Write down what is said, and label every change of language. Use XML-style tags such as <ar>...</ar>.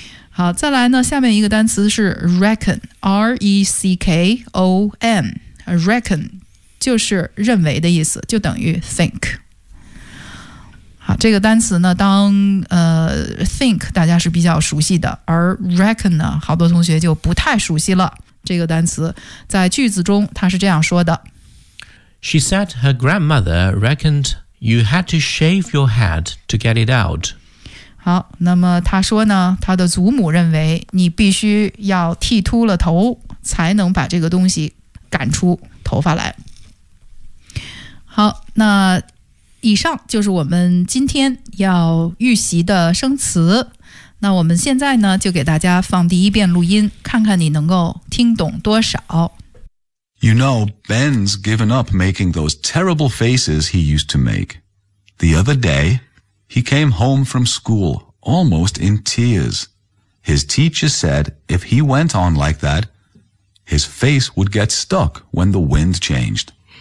<zh>好，再来呢，下面一个单词是 reckon R-E-C-K-O-N reckon 就是认为的意思，就等于 think。好，这个单词呢，当think 大家是比较熟悉的，而 reckon 呢，好多同学就不太熟悉了。这个单词在句子中它是这样说的</zh> <en>She said her grandmother reckoned you had to shave your head to get it out.</en> <zh>好，那么她说呢，她的祖母认为你必须要剃秃了头才能把这个东西赶出头发来。好，那以上就是我们今天要预习的生词。那我们现在呢，就给大家放第一遍录音，看看你能够听懂多少。</zh> <en>You know, Ben's given up making those terrible faces he used to make. The other day, he came home from school almost in tears. His teacher said if he went on like that, his face would get stuck when the wind changed.</en>